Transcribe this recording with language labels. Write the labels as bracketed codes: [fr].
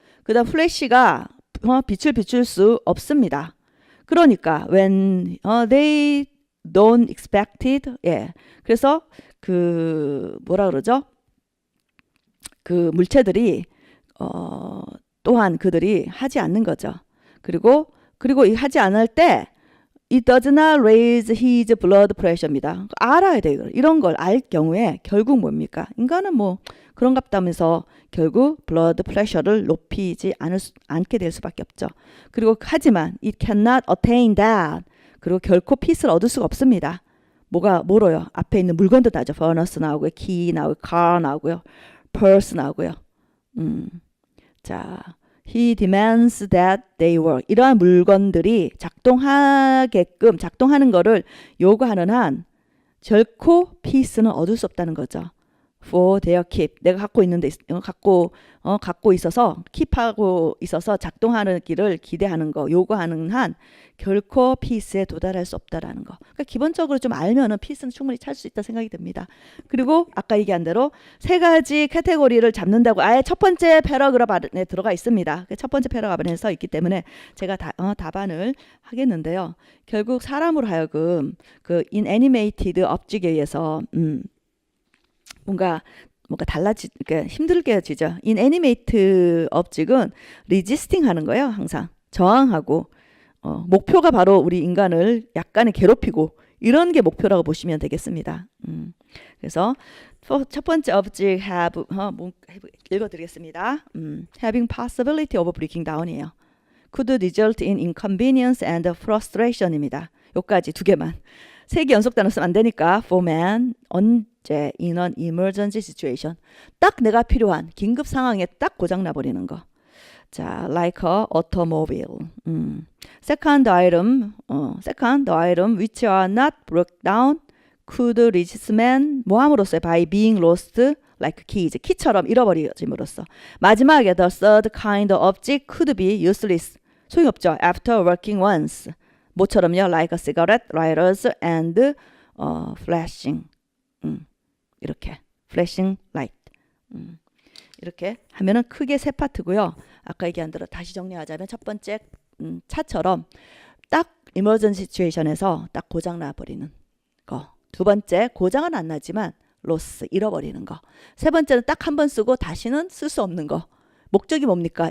[ko] 그다음 플래시가 빛을 비출 수 없습니다. 그러니까 [en] when they don't expect it, [ko] 그래서 그 뭐라 그러죠? 그 물체들이 또한 그들이 하지 않는 거죠. 그리고 하지 않을 때 [en] it does not raise his blood pressure입니다. [ko] 알아야 돼요. 이런 걸 알 경우에 결국 뭡니까? 인간은 뭐 그런갑다면서 결국 blood pressure를 높이지 않게 될 수밖에 없죠. 그리고 하지만 [en] it cannot attain that. [ko] 그리고 결코 피스를 얻을 수가 없습니다. 뭐로요? 앞에 있는 물건도 나죠. furnace 나오고요. key 나오고요. car 나오고요. purse 나오고요. [en] 자, he demands that they work. [ko] 이러한 물건들이 작동하는 거를 요구하는 한 결코 피스는 얻을 수 없다는 거죠. [en] for their keep. [ko] 내가 갖고 있는데 갖고 있어서 킵하고 있어서 작동하는 길을 기대하는 거, 요구하는 한 결코 피스에 도달할 수 없다라는 거. 그러니까 기본적으로 좀 알면은 피스는 충분히 찾을 수 있다 생각이 듭니다. 그리고 아까 얘기한 대로 세 가지 카테고리를 잡는다고 아예 첫 번째 패러그래프 안에 들어가 있습니다. 첫 번째 패러그래프 안에서 있기 때문에 제가 답안을 하겠는데요. 결국 사람으로 하여금 그 inanimated object에 의해서 뭔가 그러니까 힘들게 지죠. inanimate object은 resisting 하는 거예요. 항상 저항하고 목표가 바로 우리 인간을 약간의 괴롭히고 이런 게 목표라고 보시면 되겠습니다. 그래서 첫 번째 object 읽어드리겠습니다. [en] having possibility of breaking down이에요. could result in inconvenience and frustration입니다. [ko] 요까지 두 개만. 세 개 연속 단어 쓰면 안 되니까 for man 언제 [en] in an emergency situation [ko] 딱 내가 필요한 긴급 상황에 딱 고장 나버리는 거. [en] 자, like a automobile. second item which are not broke down could resist man [ko] 뭐함으로써 [en] by being lost like keys [ko] 키처럼 잃어버림으로써. [en] 마지막에 the third kind of object could be useless [ko] 소용없죠. [en] after working once [ko] 뭐처럼요? [en] like a cigarette, lighters, and flashing. 이렇게 flashing light. [ko] 이렇게 하면은 크게 세 파트고요. 아까 얘기한 대로 다시 정리하자면 첫 번째 차처럼 딱 emergency situation에서 딱 고장 나버리는 거. 두 번째 고장은 안 나지만 loss 잃어버리는 거. 세 번째는 딱 한 번 쓰고 다시는 쓸 수 없는 거. 목적이 뭡니까?